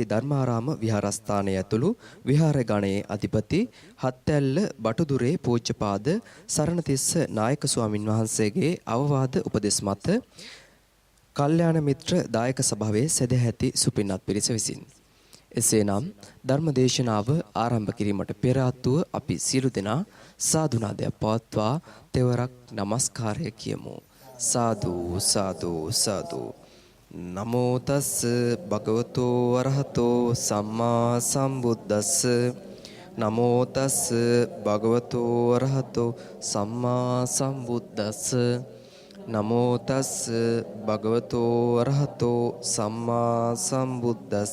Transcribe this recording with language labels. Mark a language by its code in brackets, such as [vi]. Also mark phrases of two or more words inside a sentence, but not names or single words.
[si] ධර්මාරාම විහාරස්ථානය ඇතුළු විහාර ගණයේ අධිපති හත්තැල්ල බටුදුරේ පූජ්‍යපාද සරණතිස්ස නායක ස්වාමින් වහන්සේගේ අවවාද උපදෙස් මත කල්යාණ මිත්‍ර දායක සභාවේ සදැහැති සුපින්වත් පිරිස විසින් එසේනම් ධර්මදේශනාව ආරම්භ කිරීමට පෙර ආතුව අපි සියලු දෙනා සාදුනාදයක් පවත්වා තෙවරක් নমස්කාරය කියමු. සාදු සාදු සාදු. [pi] නමෝ තස් භගවතෝ අරහතෝ සම්මා සම්බුද්දස්ස. නමෝ තස් භගවතෝ අරහතෝ සම්මා සම්බුද්දස්ස. නමෝ තස් භගවතෝ අරහතෝ සම්මා සම්බුද්දස්ස.